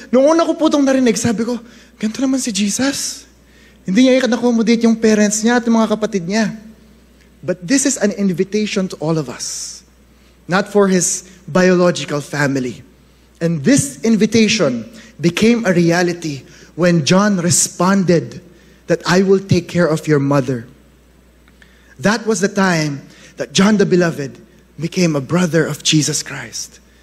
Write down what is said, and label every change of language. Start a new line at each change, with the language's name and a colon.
Filipino: Noong una ko po itong narinig, sabi ko, ganito naman si Jesus. Hindi niya i-accommodate yung parents niya at yung mga kapatid niya.
English: But this is an invitation to all of us, not for his biological family. And this invitation became a reality when John responded that I will take care of your mother. That was the time that John the Beloved became a brother of Jesus Christ.